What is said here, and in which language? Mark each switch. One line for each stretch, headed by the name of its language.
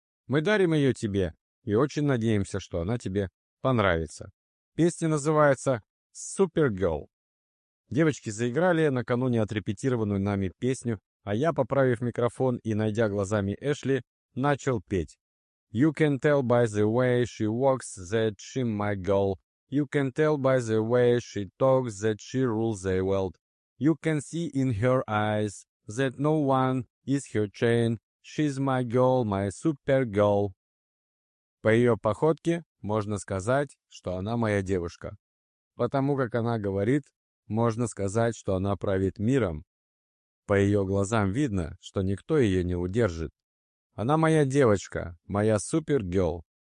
Russian: Мы дарим ее тебе и очень надеемся, что она тебе понравится. Песня называется «Supergirl». Девочки заиграли накануне отрепетированную нами песню, а я, поправив микрофон и найдя глазами Эшли, начал петь.
English: You can tell by the way she walks that she my girl. You can tell by the way she talks that she rules the world. You can see in her eyes that no one is her chain. She's my girl, my super girl.
Russian: По ее походке можно сказать, что она моя девушка. Потому как она говорит, можно сказать, что она правит миром. По ее глазам видно, что никто ее не удержит. Она моя девочка, моя супергёрл.